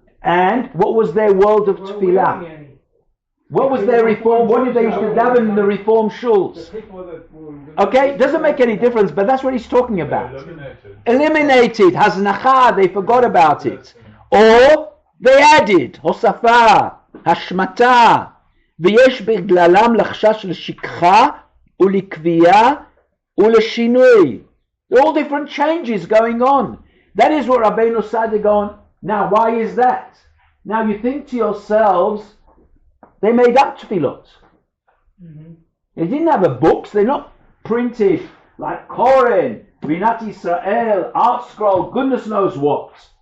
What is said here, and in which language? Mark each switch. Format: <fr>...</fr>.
<en>And what was their world of tefillah? What was their reform? What did they used to daven in the reform shuls? Okay, doesn't make any difference, but that's what he's talking about. Eliminated. Haznacha, they forgot about it. Or they added. Hosafa, hashmata.</en> <he>ויש בגללם לחשש לשכחה ולקביעה ולשינוי.</he> <en>All different changes going on. That is what Rabbeinu Saadya Gaon. Now, why is that? Now you think to yourselves, they made up tefillot. Mm-hmm. They didn't have a books. They're not printed like Koren, Rinat Yisrael, Art Scroll, goodness knows what.</en>